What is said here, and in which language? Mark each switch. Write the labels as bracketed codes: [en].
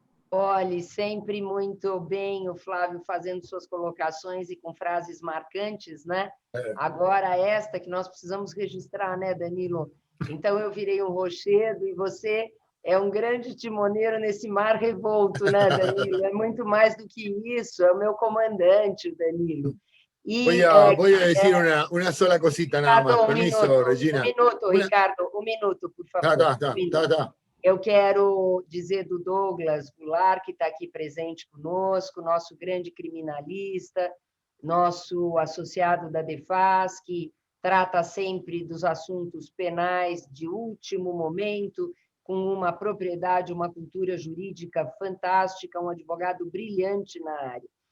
[pt] Olhe, sempre muito bem o Flávio fazendo suas colocações e com frases marcantes, né? Agora esta que nós precisamos registrar, né, Danilo? Então eu virei um rochedo e você é um grande timoneiro nesse mar revolto, né, Danilo? É muito mais do que isso, é o meu comandante, o Danilo. E, [es] voy a decir una sola cosita nada más. Permiso, Regina. [pt] Ricardo, um minuto, por favor. Tá. Eu quero dizer do Douglas Goulart, que está aqui presente conosco, nosso grande criminalista, nosso associado da DEFAS, que trata sempre dos assuntos penais de último momento, com uma propriedade, uma cultura jurídica fantástica, um advogado brilhante na área.